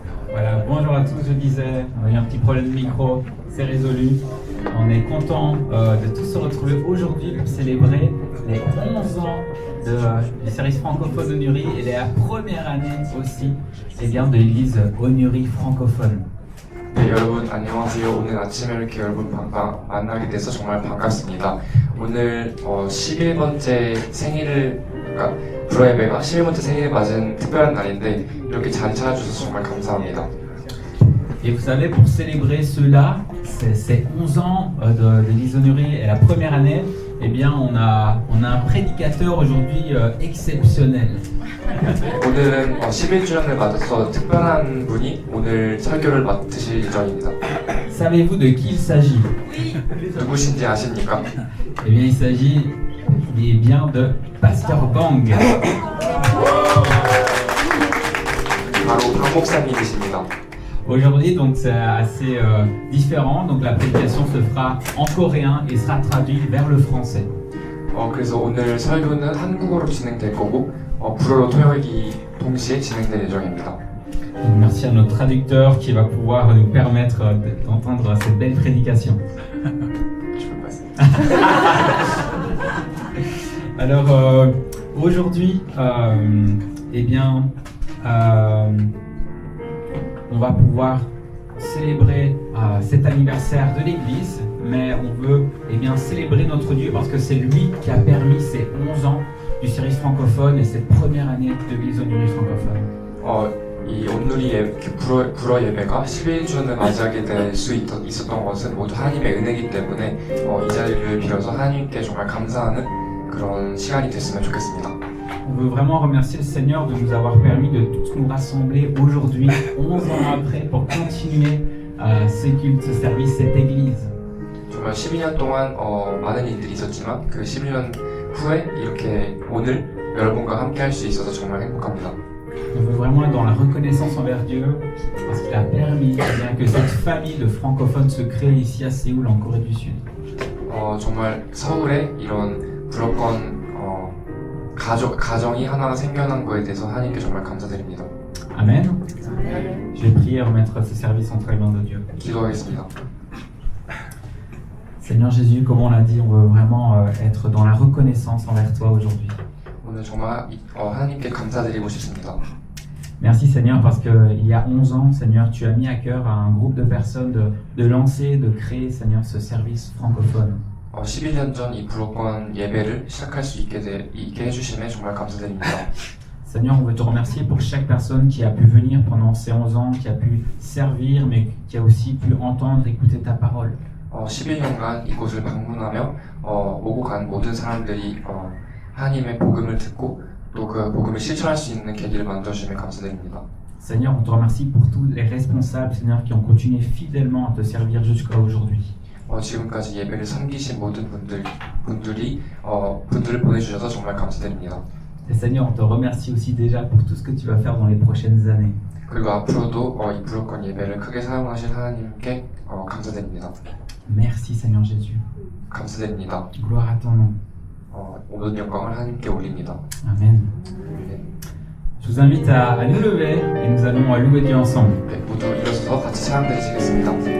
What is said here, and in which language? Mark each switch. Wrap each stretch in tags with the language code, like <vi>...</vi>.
<fr>Voilà, bonjour à tous, je disais, on a eu un petit problème de micro, c'est résolu. On est content de tous se retrouver aujourd'hui pour célébrer les 11 ans du service francophone Onuri et la première année aussi de l'église Onuri francophone.</fr> <ko>네, 여러분 안녕하세요. 오늘 아침에 이렇게 여러분 만나게 돼서 정말 반갑습니다. 오늘 11번째 생일을, 그러니까 불어 예배가 11번째 생일을 맞은 특별한 날인데 이렇게 자리 찾아주셔서 정말 감사합니다.</ko> <fr>Et vous savez, pour célébrer cela, ces 11 ans de l'église Onuri et la première année, eh bien on a un prédicateur aujourd'hui exceptionnel.</fr> <ko>오늘은 11주년을 맞아서 특별한 분이 오늘 설교를 맡으실 예정입니다.</ko> <fr>Savez-vous de qui il s'agit?</fr> <ko>누구신지 아십니까?</ko> <fr>Eh bien, il s'agit bien de Pasteur Bang.</fr> <ko>바로 박 목사님이십니다.</ko> <fr>Aujourd'hui, donc c'est assez différent. Donc la prédication se fera en coréen et sera traduite vers le français.</fr> <ko>그래서 오늘 설교는 한국어로 진행될 거고 불어로 통역이 동시에 진행될 예정입니다.</ko> <fr>Donc, merci à notre traducteur qui va pouvoir nous permettre d'entendre cette belle prédication. Je peux passer. Alors aujourd'hui, on va pouvoir célébrer cet anniversaire de l'Église, mais on veut célébrer notre Dieu parce que c'est lui qui a permis ces 11 ans du service francophone et cette première année de l'Église Onuri francophone.</fr> <ko>이 온누리 불어 예배가 11주년을 맞이하게 될 수 있었던 것은 모두 하나님의 은혜이기 때문에 이 자리를 빌어서 하나님께 정말 감사하는 그런 시간이 됐으면 좋겠습니다.</ko> <fr>On veut vraiment remercier le Seigneur de nous avoir permis de tous nous rassembler aujourd'hui, 11 ans après, pour continuer ce culte, ce service, cette église.</fr> <ko>정말 12년 동안 많은 일들이 있었지만 그 12년 후에 이렇게 오늘 여러분과 함께 할 수 있어서 정말 행복합니다.</ko> <fr>On veut vraiment être dans la reconnaissance envers Dieu parce qu'il a permis que cette famille de francophones se crée ici à Séoul, en Corée du Sud.</fr> <ko>정말 서울에 이런 불어권 가정이 하나 생겨난 거에 대해서 하나님께 정말 감사드립니다.</ko> <fr>Amen. Je vais prier et remettre ce service entre les mains de Dieu.</fr> <ko>기도하겠습니다.</ko> <fr>Seigneur Jésus, comme on l'a dit, on veut vraiment être dans la reconnaissance envers toi aujourd'hui.</fr> <ko>오늘 정말 하나님께 감사드리고 싶습니다.</ko> <fr>Merci Seigneur parce qu'il y a 11 ans, Seigneur, tu as mis à cœur à un groupe de personnes de lancer, de créer, Seigneur, ce service francophone.</fr> <ko>11년 전 이 불어권 예배를 시작할 수 있게 해주심에 정말 감사드립니다.</ko> <fr>Seigneur, on veut te remercier pour chaque personne qui a pu venir pendant ces 11 ans, qui a pu servir, mais qui a aussi pu entendre, écouter ta parole.</fr> <ko>11년간 이곳을 방문하며 오고 간 모든 사람들이 하나님의 복음을 듣고 또 그 복음을 실천할 수 있는 계기를 만들어주시면 감사드립니다.</ko> <fr>Seigneur, on te remercie pour tous les responsables, Seigneur, qui ont continué fidèlement à te servir jusqu'à aujourd'hui.</fr> <ko>지금까지 예배를 섬기신 모든 분들을 보내주셔서 정말 감사드립니다.</ko> <fr>Et Seigneur, on te remercie aussi déjà pour tout ce que tu vas faire dans les prochaines années.</fr> <ko>그리고 앞으로도 이 불어권 예배를 크게 사용하실 하나님께 감사드립니다.</ko> <fr>Merci Seigneur Jésus.</fr> <ko>감사드립니다.</ko> <fr>Gloire à ton nom.</fr> <ko>모든 영광을 하나님께 올립니다.</ko> <fr>Amen. Je vous invite à nous lever et nous allons louer Dieu ensemble.</fr> <ko>네, 모두 일어서서 같이 찬양드리시겠습니다.</ko>